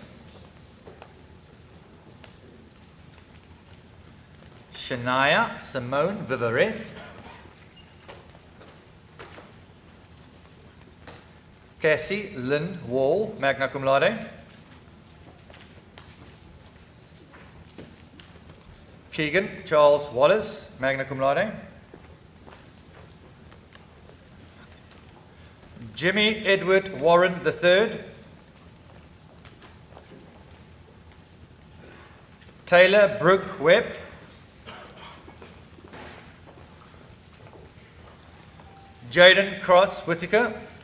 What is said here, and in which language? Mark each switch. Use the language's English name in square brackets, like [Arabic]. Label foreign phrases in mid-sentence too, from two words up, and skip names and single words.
[English] Shania Simone Vivaret. Cassie Lynn Wall, [Latin] magna cum laude. [English] Keegan Charles Wallace, [Latin] magna cum laude. [English] Jimmy Edward Warren III. Taylor Brooke Webb. Jaden Cross Whitaker.